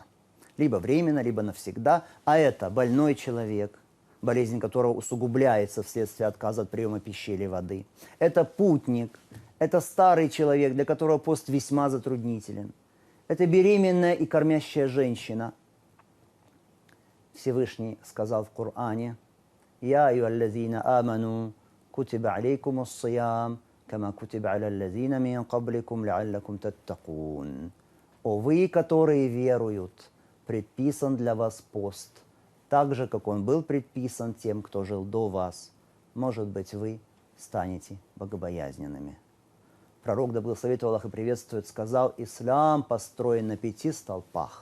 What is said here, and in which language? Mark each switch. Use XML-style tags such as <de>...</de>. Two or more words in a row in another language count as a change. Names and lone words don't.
<ru>Либо временно, либо навсегда. А это больной человек, болезнь которого усугубляется вследствие отказа от приема пищи или воды. Это путник, это старый человек, для которого пост весьма затруднителен. Это беременная и кормящая женщина. Всевышний сказал в Коране:</ru> <ar>«يا أيها الذين آمنوا، كتب عليكم الصيام، كما كتب على الذين من قبلكم لعلكم تتقون».</ar> <ru>О вы, которые веруют, предписан для вас пост, так же, как он был предписан тем, кто жил до вас. Может быть, вы станете богобоязненными. Пророк, да благословит его Аллах и приветствует, сказал: «Ислам построен на 5 столпах.</ru>